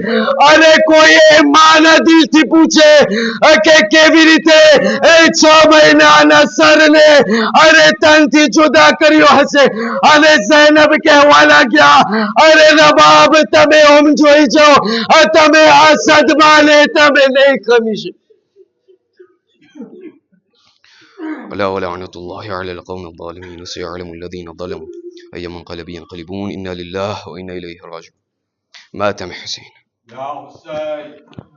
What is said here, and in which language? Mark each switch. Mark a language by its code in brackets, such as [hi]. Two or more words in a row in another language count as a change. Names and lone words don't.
[gu] અને કોઈ માના દિલથી પૂછે કે કેવી રીતે એ 6 મહિનાના સરને અરે તનથી જુદા કર્યો હશે. અને ઝૈનબ કહેવા લાગ્યા, અરે રબાબ, તમે ઓમ જોઈ જાઓ, તમે આ સદમાને તમે નહીં ખમી શકો. [ar] ولا ولعنة الله على القوم الظالمين سيعلم الذين ظلموا أي منقلب ينقلبون إنا لله وإنا إليه راجعون. مات حسين. يا حسين.